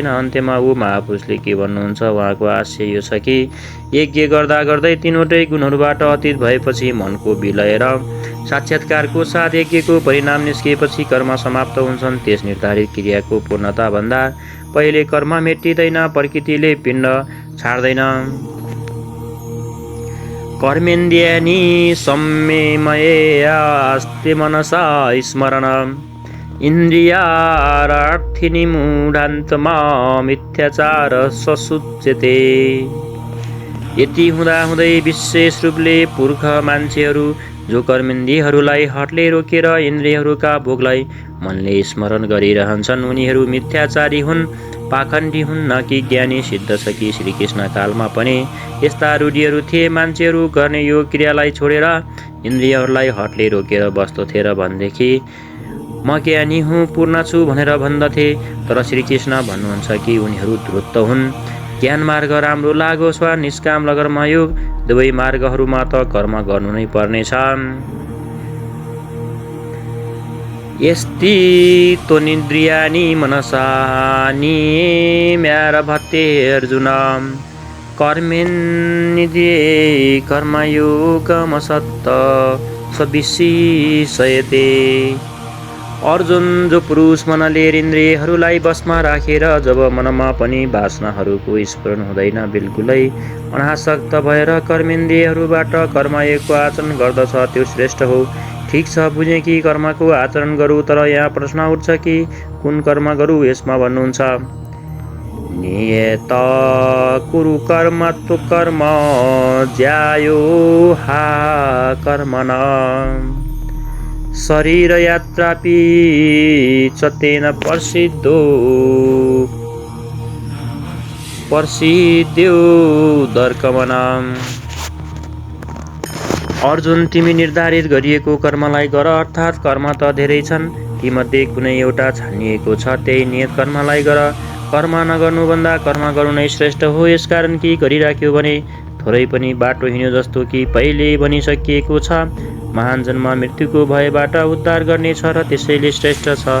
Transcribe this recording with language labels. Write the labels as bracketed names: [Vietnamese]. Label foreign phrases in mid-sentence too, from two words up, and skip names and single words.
[Nepali] अन्त्यमा ऊ महापुरुषले के भन्नुहुन्छ, उहाँको आशय यो छ कि यज्ञ गर्दा गर्दै तीनवटै गुणहरूबाट अतीत भएपछि मनको विलय र साक्षात्कारको साथ यज्ञको परिणाम निस्किएपछि कर्म समाप्त हुन्छन्। त्यस निर्धारित क्रियाको पूर्णता भन्दा पहिले कर्म मेटिँदैन, प्रकृतिले पिण्ड छाड्दैन। [Sanskrit] कर्मेन्द्रियाणि संयमयास्ते मनसा स्मरण इन्द्रियार्थीनि मूढान्तमा मिथ्याचार ससुच्यते। [Nepali] यति हुँदाहुँदै विशेष रूपले पुर्ख मान्छेहरू जो कर्मेन्द्रियहरूलाई हटले रोकेर इन्द्रियहरूका भोगलाई मनले स्मरण गरिरहन्छन् उनीहरू मिथ्याचारी हुन्, पाखण्डी हुन्, न कि ज्ञानी। सिद्ध छ कि श्रीकृष्ण कालमा पनि यस्ता रूढीहरू थिए। मान्छेहरू गर्ने यो क्रियालाई छोडेर इन्द्रियहरूलाई हटले रोकेर बस्दथे र भनेदेखि म ज्ञानी हुँ, पूर्ण छु भनेर भन्दथे। तर श्रीकृष्ण भन्नुहुन्छ कि उनीहरू धूर्त हुन्। ज्ञान मार्ग राम्रो लागोस् वा निष्काम कर्मयोग, दुवै मार्गहरूमा त कर्म गर्नु नै पर्नेछ। [Sanskrit] यस्ति त्वनिन्द्रियाणि मनसा नियम्यारभते अर्जुन कर्मेन्द्रिये कर्मयोगमसत्त सविशेषयते। [Nepali] अर्जुन, जो पुरुष मनले इन्द्रियहरूलाई बसमा राखेर जब मनमा पनि वासनाहरूको स्मरण हुँदैन, बिल्कुलै अनासक्त भएर कर्मेन्द्रियहरूबाट कर्मयोगको आचरण गर्दछ, त्यो श्रेष्ठ हो। ठिक छ, बुझेँ कि कर्मको आचरण गरौँ, तर यहाँ प्रश्न उठ्छ कि कुन कर्म गरौँ। यसमा भन्नुहुन्छ, [Sanskrit] नियत कुरु कर्म तु कर्म ज्यायो हा कर्मण शरीर यात्रापि च तेन पर्सिद्यो दर्कमनाम। [Nepali] अर्जुन, तिमी निर्धारित गरिएको कर्मलाई गर, अर्थात् कर्म त धेरै छन्, तीमध्ये कुनै एउटा छानिएको छ, त्यही नियत कर्मलाई गर। कर्म नगर्नुभन्दा कर्म गर्नु नै श्रेष्ठ हो। यसकारण कि गरिराख्यो भने थोरै पनि बाटो हिँड्यो जस्तो कि पहिले भनिसकिएको छ, महान जन्म मृत्युको भयबाट उद्धार गर्नेछ र त्यसैले श्रेष्ठ छ।